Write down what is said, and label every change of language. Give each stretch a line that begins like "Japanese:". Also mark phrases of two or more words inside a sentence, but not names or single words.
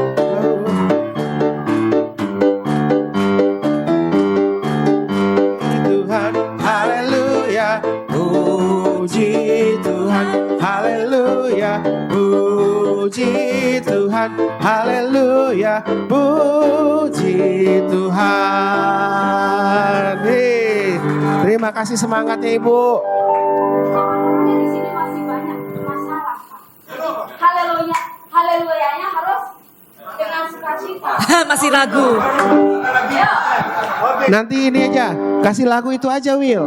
Indonesian: Tuhan, haleluya, puji Tuhan. Haleluya, puji Tuhan. Haleluya, puji Tuhan. Hei, terima kasih semangatnya Ibu. Di sini masih banyak masalah. Haleluya, haleluyanya harus dengan sukacita. Masih ragu. Nanti ini aja, kasih lagu itu aja Will.